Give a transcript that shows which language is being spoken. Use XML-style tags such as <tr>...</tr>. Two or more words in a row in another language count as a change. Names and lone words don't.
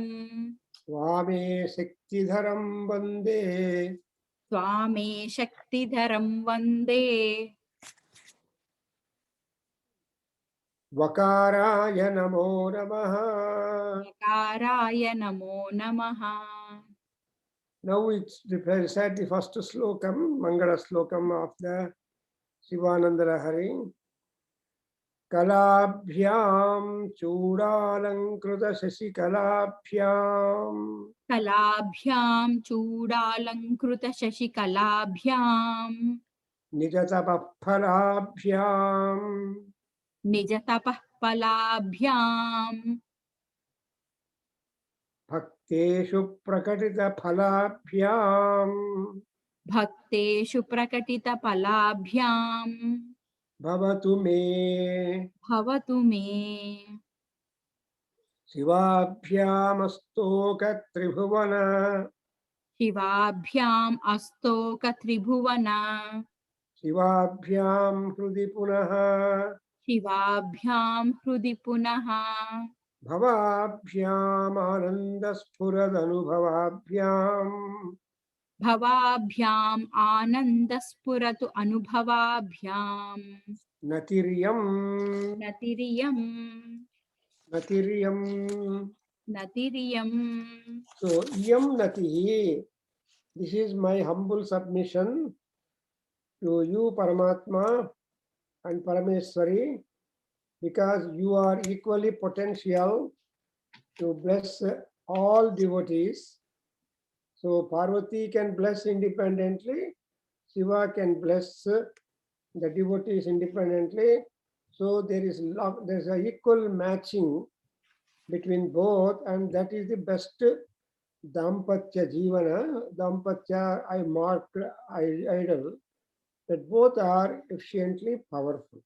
<sa>వామే శక్తిధరం వందే. స్వామే శక్తిధరం వందే. వకారాయ నమో నమః. కారాయ నమో నమః.</sa> <en>Now it's recite the first slokam,</en> <sa>मङ्गल श्लोकम्</sa> <en>of the Shivananda Lahari.</en> <sa>कलाभ्यां चूडालङ्कृत शशिकलाभ्यां కళాభ్యాం చూడాలంకృత శశికళాభ్యాం निजतपःफलाभ्यां నిజతపఃఫలాభ్యాం भक्तेषु प्रकटित फलाभ्यां భక్తేషు ప్రకటిత ఫలాభ్యాం भवतु मे. భవతు మే. शिवाभ्याम् अस्तोक त्रिभुवन శివాభ్యాం అస్తోక త్రిభువన शिवाभ्यां हृदि पुनः శివాభ్యాం హృది పునః భవాభ్యాం ఆనందస్ఫురదనుభవాభ్యాం భవాభ్యాం ఆనందస్ఫురతు అనుభవాభ్యాం నతిర్యం నతిరియం నతిర్యం. నతిరియం. సో ఇయం నతి.</sa> <en>This is my humble submission to you Paramatma and Parameshwari, because you are equally potential to bless all devotees. So Parvati can bless independently, Shiva can bless the devotees independently. So there is love, there is a equal matching between both, and that is the best</en> <sa>दाम्पत्य जीवन,</sa> <en>Dampatya, I marked idle, that both are efficiently powerful.</en>